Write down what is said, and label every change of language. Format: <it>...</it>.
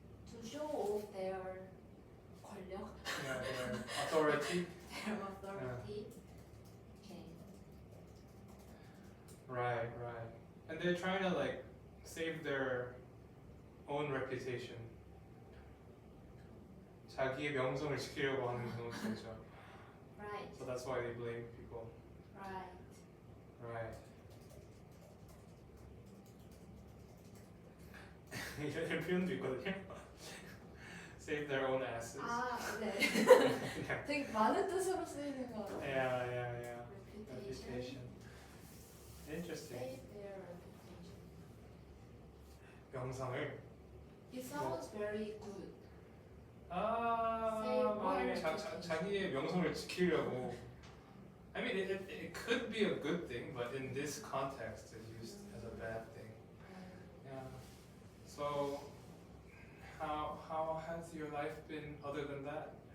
<en>to show off their 권력, Yeah, their authority. their authority. Okay. Right. And they're trying to like save their own reputation.</en> <ko>자기의 명성을 지키려고 하는 경우도 있죠.</ko> <en>Right. So that's why they blame people. Right. Right.</en> <ko>이런 표현도 있거든요.</ko> <en>Save their own asses.</en> <ko>아, 네.</ko> <en>yeah.</en> <ko>되게 많은 뜻으로 쓰이는 거 같아요.</ko> <en>Yeah. Reputation. Reputation. Interesting. Save their reputation.</en> <ko>명성을.</ko> <en>It sounds very good.</en> <ko>뭐 이게</ko> <en>reputation.</en> <ko>자기의 명성을 지키려고.</ko> <en>I mean, it could be a good thing, but in this context, it's used as a bad thing. Yeah. So, how has your life been other than that?</en>